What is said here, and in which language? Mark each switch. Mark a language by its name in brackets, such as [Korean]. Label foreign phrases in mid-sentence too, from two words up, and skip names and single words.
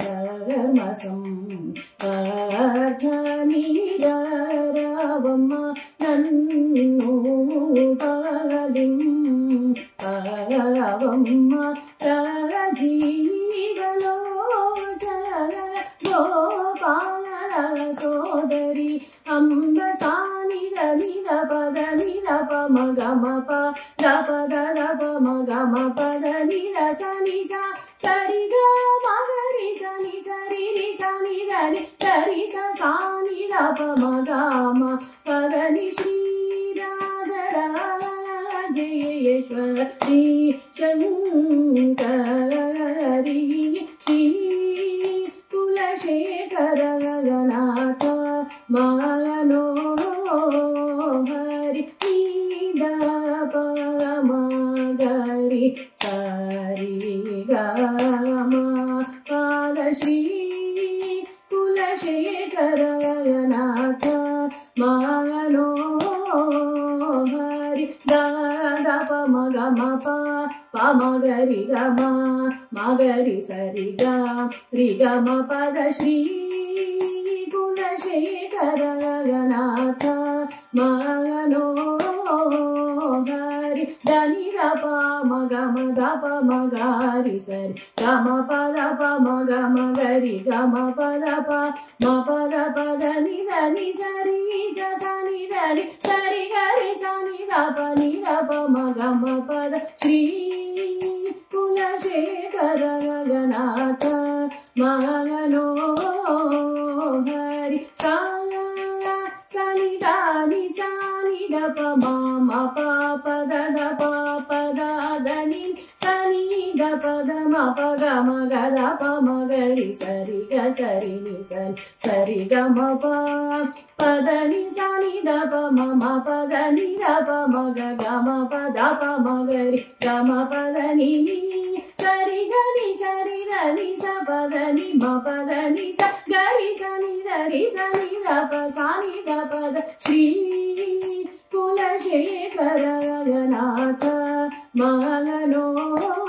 [Telugu] ధర్మసంవర్ధనీ రవమ్మ నన్ను పాలిం పావమ్మ రాజీవలోచన గోపాల సోదరి అమ్బ సానిద निद पद निद पम गम प द पद द पम गम पद निद सनि सा सरि ग मगरि सनि सरि रि सनि रि सरि स सानि द पम गम पद नि श्री [Sanskrit] राजराजेश्वरी शङ्करी श्री कुलशेखर गगनाथ मनोहरि मगरि सरि गम पाद श्री कुलशेखर गगनाथ मनोहरि द पम गम पमगरि गम मगरि सरि ग रि गम पद श्री कुलशेखर गगनाथ मनोहरि धनि द पम गम द पम गरि सरि गम पद पम गम गरि गम पद प म पद पद नि धनि सरि स सनि धनि सरि गरि सनि द प नि द पम गम पद श्री कुलशेखर गगनाथ मनोहरि सनि दानि सनि द प म प प द द प प द द नि सनि द प द म प ग म ग द प म ग रि सरि ग सरि नि सरि ग म प प द नि सनि द प म म प द नि द प म ग ग म प द प म ग रि ग म प द नि सरि ग नि सरि द नि स प द नि म प द नि स ग रि स नि द रि स नि द प स नि द प द श्री कुलशेखर गगनाथ मनोहरि